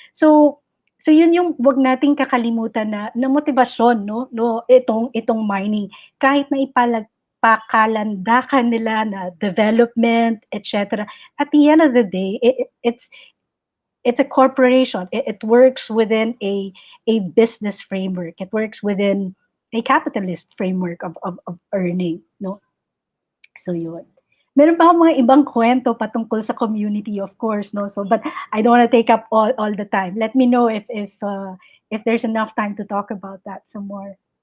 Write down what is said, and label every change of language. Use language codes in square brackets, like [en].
[tl] So yun yung wag nating kakalimutan na motibasyon, no itong mining, kahit na ipakalandakan nila na development, etc. [en] At the end of the day, it's a corporation. It works within a business framework. It works within a capitalist framework of earning, no? [tl] So yun. Meron pa akong mga ibang kwento patungkol sa community, [en] of course, [tl] no? [en] So, but I don't want to take up all the time. Let me know if there's enough time to talk about that some more.